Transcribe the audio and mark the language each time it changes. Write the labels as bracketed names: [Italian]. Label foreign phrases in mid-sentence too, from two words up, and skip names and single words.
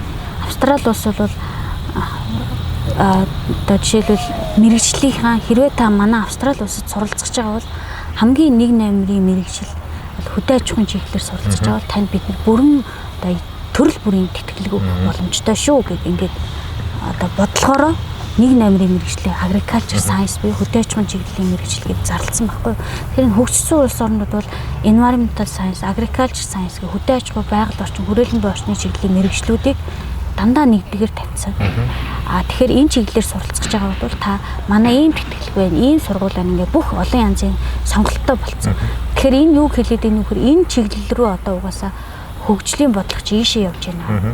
[Mongolian] Австрали улс бол одоо жишээлбэл мэрэгжлийнхаа хэрвээ та манай Австрали улсад суралцж байгаа бол хамгийн 1 номерын мэрэгжил хөдөө аж ахуйн чиглэлээр суралцж байгаа бол танд бид бүрэн одоо төрөл бүрийн тэтгэлэг боломжтой шүү гэдэг ингээд одоо бодлохороо 1 номерын мэрэгжлийн [English] agriculture science [Mongolian] буюу хөдөө аж ахуйн чиглэлийн мэрэгжил гэж зарласан байхгүй. Тэгэхээр хөгжсөн улс орнууд бол [English] environmental science, agriculture science [Mongolian] гэх хөдөө аж ахуй, байгаль орчин, хүрээлэн буй орчны чиглэлийн мэрэгжлүүдийг дандаа нэгдгээр тавьсан. Тэгэхээр энэ чиглэлээр суралцж байгаа бол та манай ийм тэтгэлэг байна, ийм сургууль байна ингээ бүх олон янзын сонголттой болцсон. Тэгэхээр энэ юу хэлээд ийм нөхөр энэ чиглэл рүү одоо угаасаа хөгжлийн бодлогч ийшээ явж байна.